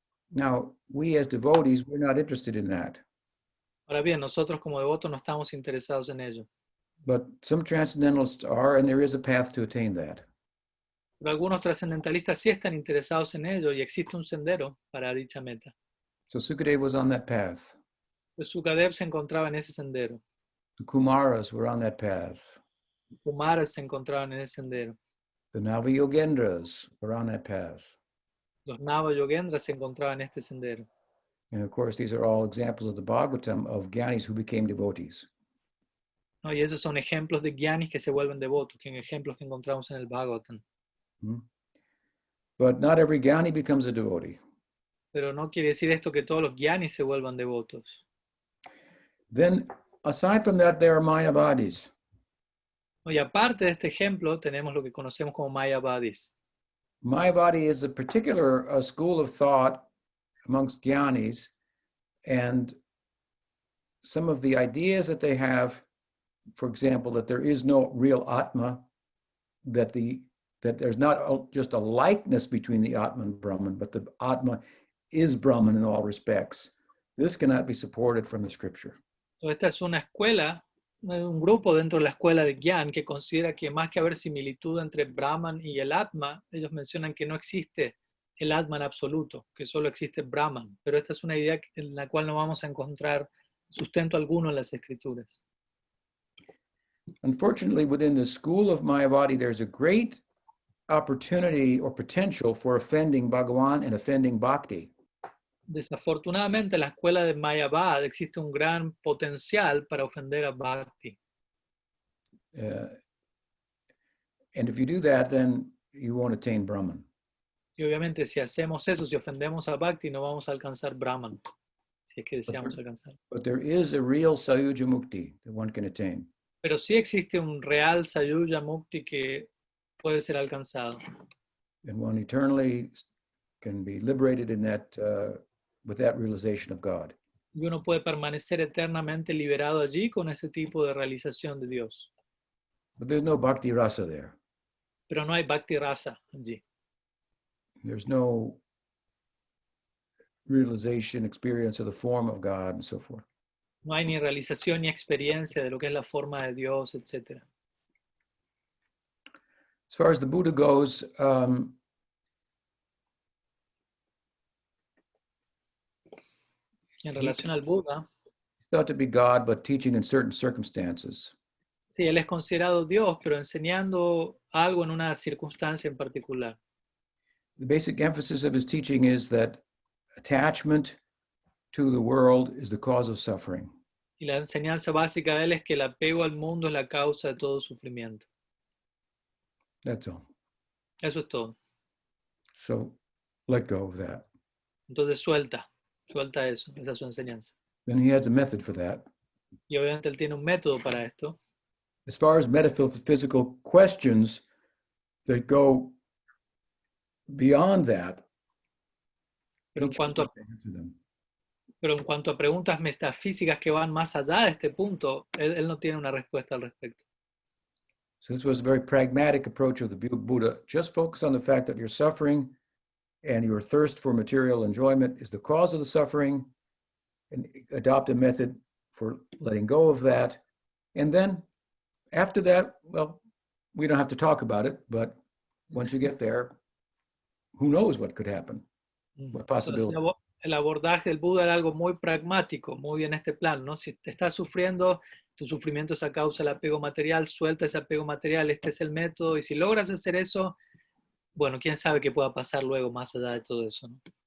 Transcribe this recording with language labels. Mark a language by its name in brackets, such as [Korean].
[English] Now, we as devotees, we're not interested in that. [Spanish] Ahora bien, nosotros como devotos no estamos interesados en ello. [English] But some transcendentalists are, and there is a path to attain that. [Spanish] Pero algunos trascendentalistas sí están interesados en ello y existe un sendero para dicha meta. [English] So Sukadeva was on that path. [Spanish] Pues Sukadev se encontraba en ese sendero. [English] The Kumaras were on that path. [Spanish] Kumaras se encontraban en ese sendero. [English] The Navayogendras were on that path. [Spanish] Los Nava Yogendras se encontraban en este sendero. [English] And of course, these are all examples of the Bhagavatam of Gyanis who became devotees. [Spanish] ¿No? Y esos son ejemplos de Gyanis que se vuelven devotos, que ejemplos que encontramos en el Bhagavatam. [English] But not every Gyani becomes a devotee. [Spanish] Pero no quiere decir esto que todos los Gyanis se vuelvan devotos. [English] Then, aside from that, there are Mayavadis. [Spanish] ¿No? Y aparte de este ejemplo, tenemos lo que conocemos como Mayavadis. [English] Mayavadi is a particular school of thought amongst Gyanis, and some of the ideas that they have, for example, that there is no real Atma, that the that there's not just a likeness between the Atma and Brahman, but the Atma is Brahman in all respects. This cannot be supported from the scripture. [Spanish] Esta es una escuela, un grupo dentro de la escuela de Gyan que considera que más que haber similitud entre Brahman y el Atma, ellos mencionan que no existe el Atman absoluto, que solo existe Brahman. Pero esta es una idea en la cual no vamos a encontrar sustento alguno en las escrituras. [English] Unfortunately, within the school of Mayavadi, there's a great opportunity or potential for offending Bhagavan and offending Bhakti. [Spanish] Desafortunadamente, en la escuela de Mayavad existe un gran potencial para ofender a Bhakti. [English] And if you do that, then you won't attain Brahman. [Spanish] Y obviamente, si hacemos eso, si ofendemos a Bhakti, no vamos a alcanzar Brahman, si es que deseamos alcanzar. [English] But there is a real Sayuja Mukti that one can attain. [Spanish] Pero sí existe un real Sayuja Mukti que puede ser alcanzado. [English] And one eternally can be liberated in that, with that realization of God. [Spanish] Y uno puede permanecer eternamente liberado allí con ese tipo de realización de Dios. [English] But there's no Bhakti Rasa there. [Spanish] Pero no hay Bhakti Rasa allí. [English] There's no realization, experience of the form of God and so forth. [Spanish] No hay ni realización ni experiencia de lo que es la forma de Dios, etc. [English] As far as the Buddha goes, [Spanish] En relación al Buda, [English] thought to be God, but teaching in certain circumstances. [Spanish] sí, él es considerado Dios, pero enseñando algo en una circunstancia en particular. [English] The basic emphasis of his teaching is that attachment to the world is the cause of suffering. [Spanish] Y la enseñanza básica de él es que el apego al mundo es la causa de todo sufrimiento. [English] That's all. [Spanish] Eso es todo. [English] So let go of that. [Spanish] Entonces suelta eso, esa es su enseñanza. [English] Then he has a method for that. [Spanish] Y obviamente él tiene un método para esto. [English] As far as metaphysical questions that go beyond that, [Spanish] Pero [English] he [Spanish] en cuanto a, [English] chose not to answer them. [Spanish] pero en cuanto a preguntas metafísicas que van más allá de este punto, él no tiene una respuesta al respecto. [English] So this was a very pragmatic approach of the Buddha. Just focus on the fact that you're suffering and your thirst for material enjoyment is the cause of the suffering, and adopt a method for letting go of that. And then after that, well, we don't have to talk about it, but once you get there, who knows what could happen? What possibility? [Spanish] Entonces, el abordaje del Buda era algo muy pragmático, muy en este plan, ¿no? Si te estás sufriendo, tu sufrimiento es a causa del apego material, suelta ese apego material, este es el método, y si logras hacer eso, bueno, quién sabe qué pueda pasar luego más allá de todo eso, ¿no?